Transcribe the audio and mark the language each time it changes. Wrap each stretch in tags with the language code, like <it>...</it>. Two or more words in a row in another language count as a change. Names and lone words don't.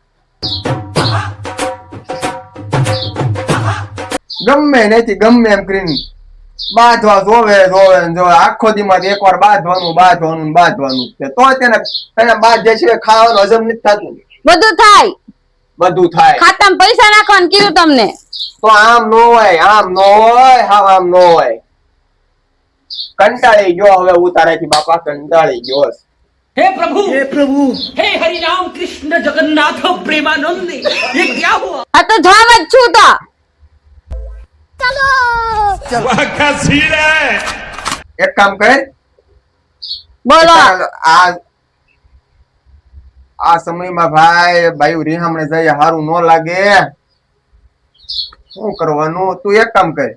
<gu>ગમે નથી ગમે એમ કરીને બાંધવા જોવે આખો દીમાં એકવાર બાંધવાનું તો તેને બાદ જે છે ખાવાનું હજમ નથી થતું. બધું થાય. ખાતામાં પૈસા નાખવાનું કીધું તમને. તો આમ નો હોય હા આમ નો હોય. કંટાળી ગયો હવે ઉતારેથી બાપા, કંટાળી ગયો.</gu> <hi>हे प्रभु हे हरि राम कृष्ण जगन्नाथ प्रेमानंद ये क्या हुआ?</hi> <gu>આ તો જામ જ છું તો. એક કામ કર, બોલો. આ સમયમાં ભાઈ રીહામણે જઈએ હારું ન લાગે. શું કરવાનું? તું એક કામ કર,</gu>